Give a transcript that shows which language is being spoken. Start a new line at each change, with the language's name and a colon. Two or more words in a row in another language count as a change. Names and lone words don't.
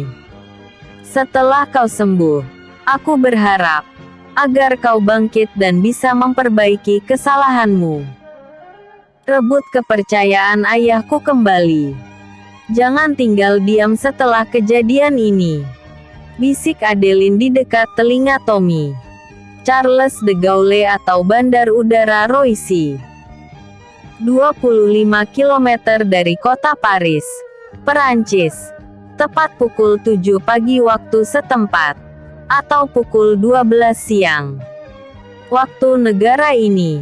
Indonesian: Setelah kau sembuh, aku berharap agar kau bangkit dan bisa memperbaiki kesalahanmu. Rebut kepercayaan ayahku kembali. Jangan tinggal diam setelah kejadian ini, bisik Adeline di dekat telinga Tommy. Charles de Gaulle atau Bandar Udara Roissy, 25 km dari kota Paris, Perancis, tepat pukul 7 pagi waktu setempat, atau pukul 12 siang waktu negara ini.